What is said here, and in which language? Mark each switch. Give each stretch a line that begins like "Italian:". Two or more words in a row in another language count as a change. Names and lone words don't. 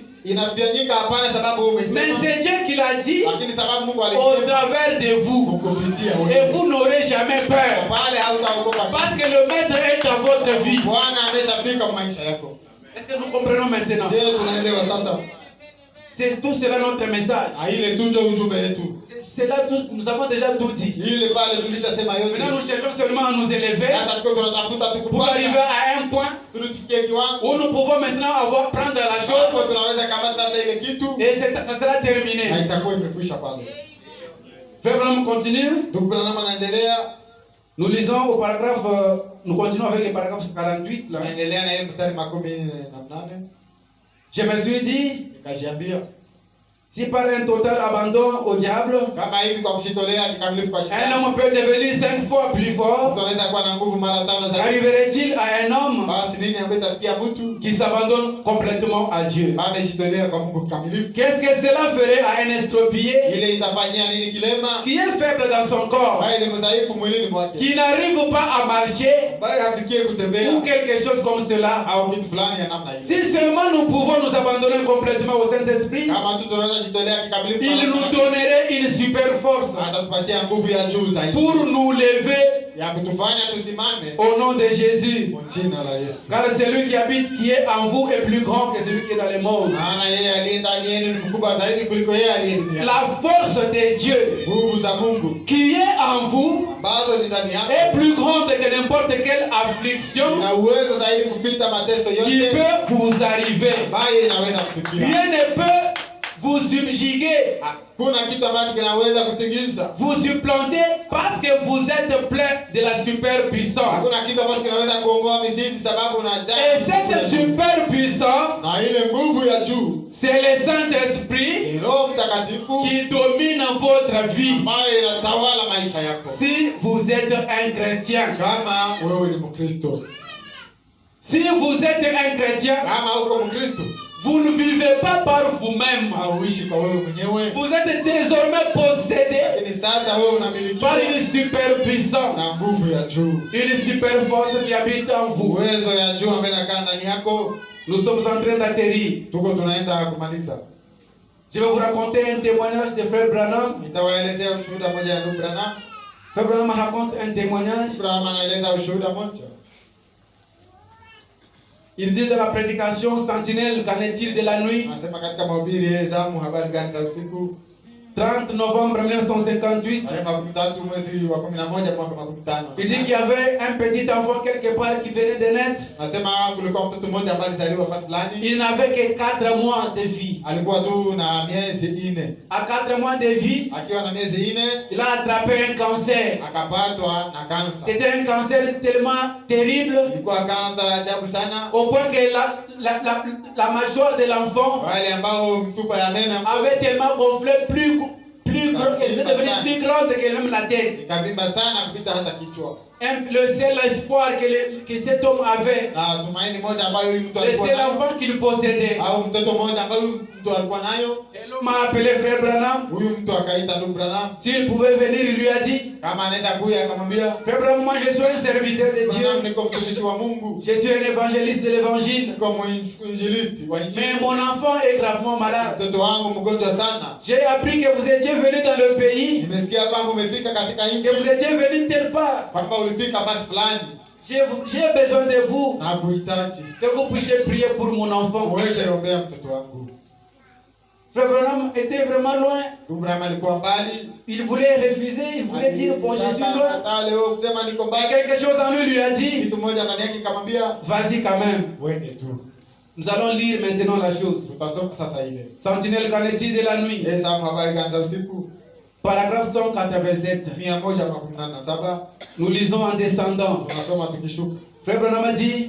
Swahili: Inafanyika hapana sababu wewe mais umesema,
French: c'est Dieu qui l'a dit
Swahili: lakini sababu Mungu au alisema
French: travers de vous.
Swahili: kukupitia Et wewe.
French: vous n'aurez jamais peur.
Swahili: Pale hautaogopa.
French: Parce que le maître est dans votre vie.
Swahili: Bwana ameshafika maisha yako.
French: Est-ce que nous comprenons maintenant?
Swahili: Je, tunaelewa sasa?
French: C'est tout cela notre message.
Swahili: Ile tu ndio ujumbe wetu.
French: C'est là tout, nous avons déjà tout dit.
Swahili: Ile pale tulishasema Maintenant yote.
French: nous cherchons seulement à nous élever
Swahili: Sasa tuko tunatafuta
French: pour arriver
Swahili: tukupata.
French: à un point
Swahili: Tulifikia kiwango
French: où nous pouvons maintenant prendre la
Swahili: hapo chose tunaweza kamata hata ile kitu
French: et ça sera
Swahili: na terminé. itakuwa imekwisha pale.
French: Frère Branham continue.
Swahili: Ndugu Branham anaendelea,
French: Nous lisons au paragraphe, nous continuons avec le paragraphe 48 là.
Swahili: anaendelea na yeye mstari 48.
French: Je me suis dit,
Swahili: Nikajiambia
French: si par un total abandon au diable,
Swahili: kama hivi kwa kujitolea kikamilifu kwa un shetani,
French: homme peut devenir 5 fois plus fort,
Swahili: mtu anaweza kuwa na nguvu mara 5 zaidi.
French: arriverait-il à un homme
Swahili: Basi nini ambaye itafikia mtu
French: qui s'abandonne complètement à Dieu?
Swahili: amejitolea kwa Mungu kikamilifu?
French: Qu'est-ce que cela ferait à un estropié
Swahili: Ile itafanyia nini kilema
French: qui est faible dans son corps,
Swahili: ambaye ni mdhaifu mwilini mwake,
French: qui n'arrive pas à marcher
Swahili: ambaye hafikie kutembea
French: ou quelque chose comme cela?
Swahili: au kitu fulani ya namna hiyo?
French: Si seulement nous pouvons nous abandonner complètement au Saint-Esprit,
Swahili: Kama tu tunaweza jitolea kikamilifu,
French: il nous donnerait une super force
Swahili: atatupatia nguvu ya juu zaidi
French: pour nous lever
Swahili: ya kutufanya tusimame
French: au nom de Jésus.
Swahili: kwa jina la Yesu.
French: Car celui qui habite, qui est en vous est plus grand que celui qui est dans le monde.
Swahili: Maana yeye aliye ndani yenu ni mkubwa zaidi kuliko yeye aliye duniani.
French: La force de Dieu
Swahili: Nguvu za Mungu
French: qui est en vous
Swahili: ambazo ni ndani yako
French: est plus grande que n'importe quelle affliction
Swahili: ina uwezo zaidi kupita mateso qui yote
French: peut vous arriver.
Swahili: ambayo inaweza kufikia.
French: Rien ne peut vous subjuguer,
Swahili: Hakuna kitu ambacho kinaweza kutingiza.
French: vous supplanter parce que vous êtes plein de la superpuissance.
Swahili: Hakuna kitu ambacho kinaweza kuongoa mizizi sababu unajaa.
French: Et cette superpuissance,
Swahili: Na ile nguvu ya juu
French: c'est le Saint-Esprit
Swahili: ni Roho Mtakatifu
French: qui domine votre vie.
Swahili: ambayo inatawala maisha yako.
French: Si vous êtes un chrétien,
Swahili: Kama wewe ni Mkristo,
French: si vous êtes un chrétien,
Swahili: kama uko Mkristo,
French: vous ne vivez pas par vous-même.
Swahili: hauishi kwa wewe mwenyewe,
French: Vous êtes désormais possédé
Swahili: lakini sasa wewe unamilikiwa
French: par une superpuissance,
Swahili: na nguvu ya juu,
French: une super force qui habite en vous.
Swahili: uwezo ya juu ambayo inakaa ndani yako.
French: Nous sommes en train d'atterrir.
Swahili: Tuko tunaenda kumaliza.
French: Je vais vous raconter un témoignage de Frère Branham.
Swahili: Nitawaelezea ushuhuda moja ya ndugu Branham.
French: Frère Branham raconte un témoignage.
Swahili: Branham anaeleza ushuhuda moja.
French: Il dit de la prédication sentinelle, qu'en est-il de la nuit?
Swahili: Anasema katika mahubiri ya zamu, habari gani za usiku?
French: 30 novembre 1958.
Swahili: Tarehe 13 mwezi wa 11 mwaka 15.
French: Il dit qu'il y avait un petit enfant quelque part qui venait de naître.
Swahili: Anasema kulikuwa mtoto mmoja ambaye alizaliwa fasi fulani.
French: Il n'avait que 4 mois de vie.
Swahili: Alikuwa tu na miezi 4.
French: À 4 mois de vie,
Swahili: Akiwa na miezi 4
French: il a attrapé un cancer.
Swahili: akapatwa na kansa.
French: C'était un cancer tellement terrible
Swahili: Ilikuwa kansa ajabu sana,
French: au point que la mâchoire de l'enfant
Swahili: wale ambao mfupa ya meno
French: avait tellement gonflé plus elle était devenue plus grande que même la tête.
Swahili: ikavimba sana kupita hata kichwa.
French: Le seul espoir que cet homme avait,
Swahili: Na tumaini moja ambayo huyu mtu le alikuwa seul nayo,
French: enfant qu'il possédait.
Swahili: au mtoto mmoja ambayo huyu mtu alikuwa nayo,
French: Et l'homme a appelé Frère Branham.
Swahili: huyu mtu akaita ndugu Branham
French: S'il pouvait venir, il lui a dit,
Swahili: kama anaweza kuja, akamwambia
French: Frère Branham, moi je suis un serviteur de
Swahili: Branham, Dieu. niko mtumishi wa Mungu,
French: Je suis un évangéliste de l'évangile.
Swahili: niko mwinjilisti wa Mais Injili.
French: mon enfant est gravement malade.
Swahili: Mtoto wangu mgonjwa sana.
French: J'ai appris que vous étiez venu dans le pays,
Swahili: Nimesikia kwamba umefika katika nchi,
French: que vous étiez venu telle part.
Swahili: kwamba ulifika basi fulani,
French: J'ai besoin de vous,
Swahili: na kuhitaji
French: que vous puissiez prier pour mon enfant.
Swahili: uweze ombea mtoto wangu.
French: Frère Branham était vraiment loin.
Swahili: Ndugu Branham alikuwa mbali,
French: Il voulait refuser, il voulait dire, bon, je suis loin.
Swahili: hata leo kusema niko Mais mbali.
French: quelque chose en lui lui a dit,
Swahili: Kitu moja ndani yake kamwambia,
French: vas-y quand même.
Swahili: wende tu.
French: Nous allons lire maintenant la chose.
Swahili: Tutasoma sasa ile.
French: Sentinelle, qu'en est-il de la nuit?
Swahili: Yesu habari gani za usiku?
French: Paragraphe 187. 117. Nous lisons en descendant.
Swahili: Tunasoma tukishuka.
French: Frère Branham a dit,